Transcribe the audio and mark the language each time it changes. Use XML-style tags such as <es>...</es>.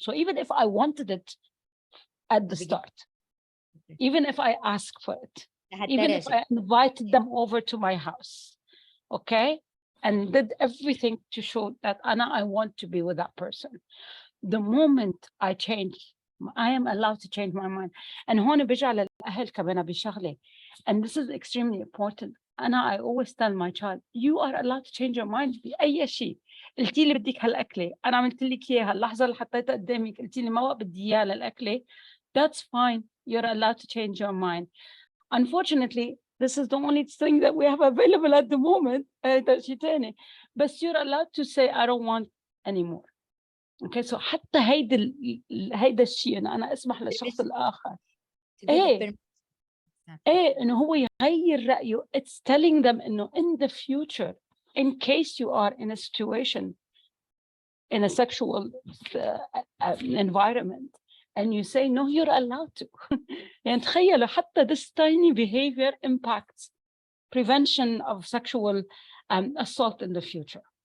<en>So even if I wanted it at the start, even if I ask for it, even if I invited them over to my house, okay, and did everything to show that I want to be with that person. The moment I change, I am allowed to change my mind.</en> <ar>And هون بيجي على الأهل كمان بشغلة.</ar> <en>And this is extremely important. I always tell my child, you are allowed to change your mind</en> <ar>بأي شيء. قلتي لي بدك هالأكلة، أنا عملت لك إياها، اللحظة اللي حطيتها قدامك قلتي لي ما بدي إياها للأكلة.</ar> <en>That's fine. You're allowed to change your mind. Unfortunately, this is the only thing that we have available at the moment. But you're allowed to say, I don't want anymore.</en> <ar>Okay, so حتى هيدا الشيء أنا أسمح للشخص الآخر. إيه إنه هو يغير رأيه.</ar> <en>It's telling them إنه in the future, in case you are in a situation, in a sexual environment, and you say, no, you're allowed to.</en> <ar>يعني تخيلوا حتى</ar> <en>this tiny behavior impacts prevention of sexual assault in the future.</en>